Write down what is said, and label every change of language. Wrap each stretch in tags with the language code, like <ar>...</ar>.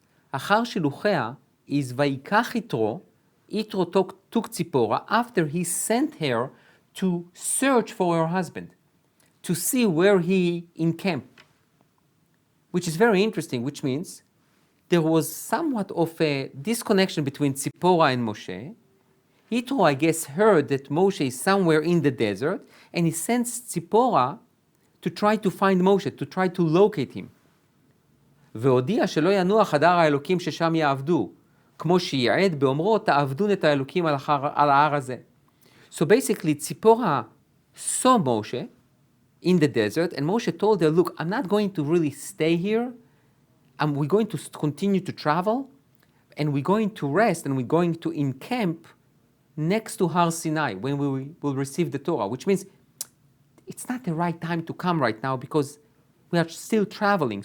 <he>אחר שילוחיה</he> <en>is</en> <he>ויקח יתרו,</he> <en>Yitro took Tziporah after he sent her to search for her husband, to see where he encamped, which is very interesting, which means there was somewhat of a disconnection between Tziporah and Moshe. Yitro, I guess, heard that Moshe is somewhere in the desert, and he sends Tziporah to try to find Moshe, to try to locate him.</en> <he>והודיע שלא ינוע חדר האלוקים ששם יעבדו, כמו שייעד באומרו, תעבדון את האלוקים על ההר הזה.</he> <en>So basically, Tziporah saw Moshe in the desert, and Moshe told her, look, I'm not going to really stay here. We're going to continue to travel, and we're going to rest, and we're going to encamp next to Har Sinai when we will receive the Torah, which means it's not the right time to come right now because we are still traveling.</en>